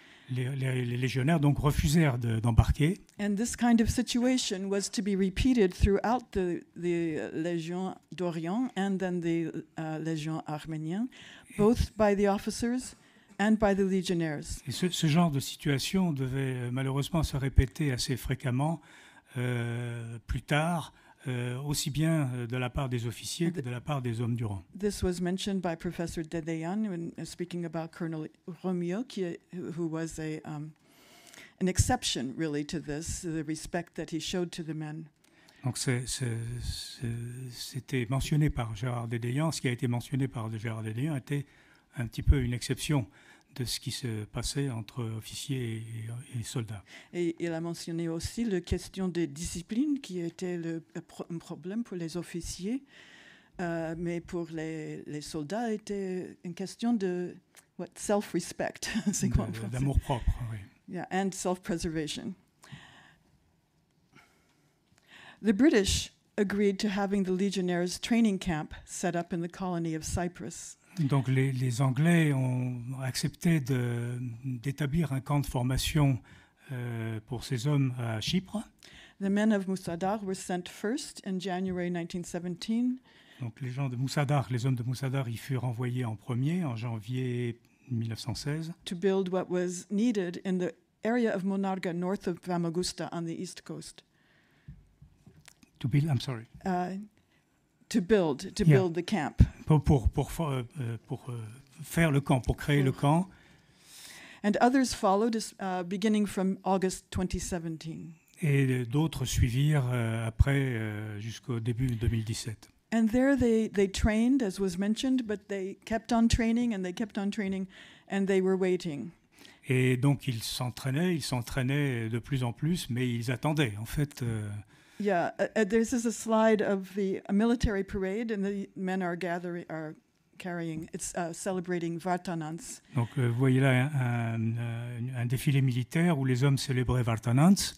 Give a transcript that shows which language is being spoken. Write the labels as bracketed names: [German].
[French] Les légionnaires donc refusèrent d'embarquer. [English] And this kind of situation was to be repeated throughout the Légion d'Orient and then the Légion arménienne, both by the officers and by the legionnaires. [French] Et ce genre de situation devait malheureusement se répéter assez fréquemment plus tard, aussi bien de la part des officiers que de la part des hommes du rang. [English] This was mentioned by Professor Dedeyan when speaking about Colonel Romeo, who was an exception really to this, the respect that he showed to the men. [French] Donc c'était mentionné par Gérard Dedeyan. Ce qui a été mentionné par Gérard Dedeyan était un petit peu une exception de ce qui se passait entre officiers et soldats. Et il a mentionné aussi la question de discipline qui était un problème pour les officiers, mais pour les soldats, était une question de self-respect. C'est quoi en français? D'amour propre, oui. [English] Yeah, and self-preservation. The British agreed to having the Legionnaires' training camp set up in the colony of Cyprus. [French] Donc les Anglais ont accepté d'établir un camp de formation pour ces hommes à Chypre. [English] The men of Moussadar were sent first in January 1917. [French] Donc les hommes de Moussadar y furent envoyés en premier en janvier 1916. [English] To build what was needed in the area of Monarga north of Famagusta on the east coast. To build, I'm sorry. To build the camp. [French] Pour faire le camp, pour créer le camp. [English] And others followed, beginning from August 2017. [French] Et d'autres suivirent après jusqu'au début 2017. [English] And there they trained, as was mentioned, but they kept on training and they kept on training, and they were waiting. [French] Et donc ils s'entraînaient de plus en plus, mais ils attendaient en fait. [English] Yeah, this is a slide of a military parade, and the men are carrying. It's celebrating Vartanants. [French] Donc vous voyez là un défilé militaire où les hommes célébraient Vartanants.